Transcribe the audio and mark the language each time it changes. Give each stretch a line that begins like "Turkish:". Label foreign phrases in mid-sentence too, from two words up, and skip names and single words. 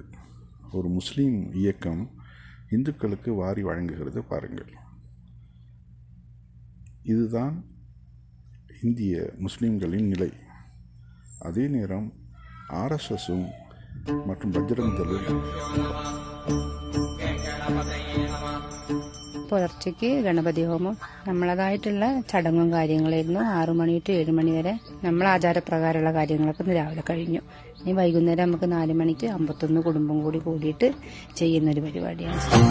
Tamil: ஒரு முஸ்லீம் இயக்கம் இந்துக்களுக்கு வாரி வழங்குகிறது பாருங்கள். இதுதான் இந்திய முஸ்லீம்களின் நிலை. அதே நேரம் ஆர்எஸ்எஸும் மற்றும் பஜ்ரங் தளும்
Malayalam: പുലർച്ചയ്ക്ക് ഗണപതി ഹോമം നമ്മളതായിട്ടുള്ള ചടങ്ങും കാര്യങ്ങളായിരുന്നു. 6 മണി ടു 7 മണി വരെ നമ്മൾ ആചാരപ്രകാരമുള്ള കാര്യങ്ങളൊക്കെ ഇന്ന് രാവിലെ കഴിഞ്ഞു. ഇനി വൈകുന്നേരം നമുക്ക് 4 മണിക്ക് 51 കുടുംബം കൂടിയിട്ട് ചെയ്യുന്നൊരു പരിപാടിയാണ്.